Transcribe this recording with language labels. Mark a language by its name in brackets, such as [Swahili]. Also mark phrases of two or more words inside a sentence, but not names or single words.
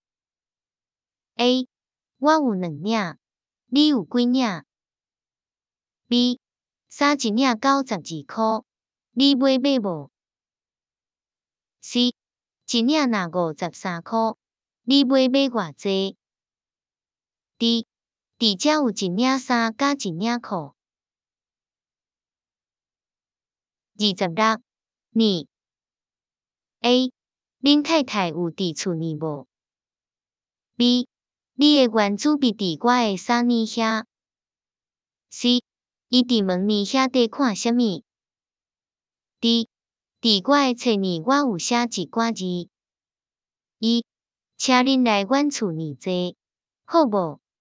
[Min Nan Chinese] A 我有2领，你有几领 B 衫一领92箍，你买无 C 一领若53箍，你买偌济 D 伫遮有一领衫甲一领裤 26呢 A 恁太太有伫厝呢无 B 你的原子笔伫我的衫呢遐 C 伊伫门呢遐底看啥物 D 伫我的册呢我有写一寡字 E 请恁来阮厝呢坐，好无